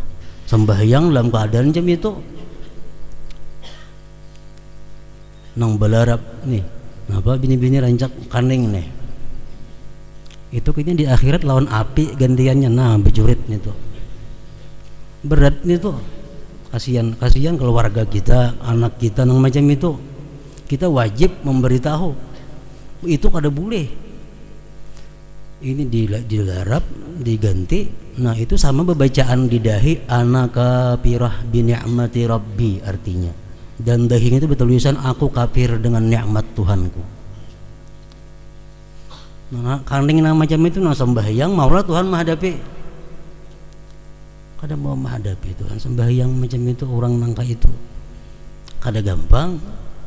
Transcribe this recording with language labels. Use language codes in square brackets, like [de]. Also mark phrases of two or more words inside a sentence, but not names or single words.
[bjn] Sembahyang dalam keadaan macam itu, nang belarap nih, napa bini-bini rancak kaning nih, itu kayaknya di akhirat lawan api gantiannya, nah bejurit nih tuh, berat nih tuh, kasihan keluarga kita, anak kita nang macam itu. Kita wajib memberitahu itu kada boleh. Ini dilarap, diganti. Nah itu sama bebacaan di dahi [ar] أنا كافرة بنعمة ربي [bjn] artinya. Dan dahinya itu bertulisan aku kafir dengan nikmat Tuhanku. Nah kanding nama macam itu nah sembahyang maulah Tuhan menghadapi. Kada mau menghadapi Tuhan sembahyang macam itu orang nangka itu. Kada gampang.